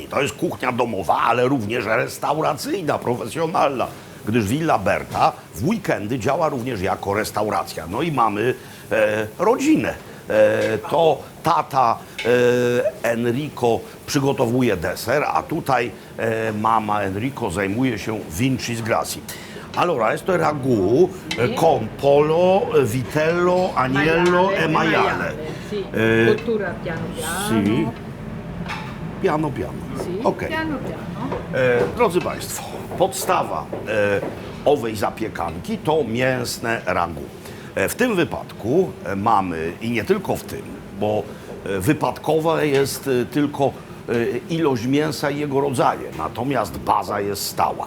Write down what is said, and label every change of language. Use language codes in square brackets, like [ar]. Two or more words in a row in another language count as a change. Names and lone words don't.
[pl] To jest kuchnia domowa, ale również restauracyjna, profesjonalna, gdyż Villa Berta w weekendy działa również jako restauracja. No i mamy rodzinę. To tata Enrico przygotowuje deser, a tutaj mama Enrico zajmuje się vincis grassi. [it] Allora, questo è ragù con pollo, vitello, agnello e maiale. Sì, cottura piano piano. Sì. Piano piano. Sì, [pl] Okej. [it] piano piano. [pl] Drodzy Państwo, podstawa owej zapiekanki to mięsne ragu. W tym wypadku mamy, i nie tylko w tym, bo wypadkowa jest tylko ilość mięsa i jego rodzaje, natomiast baza jest stała.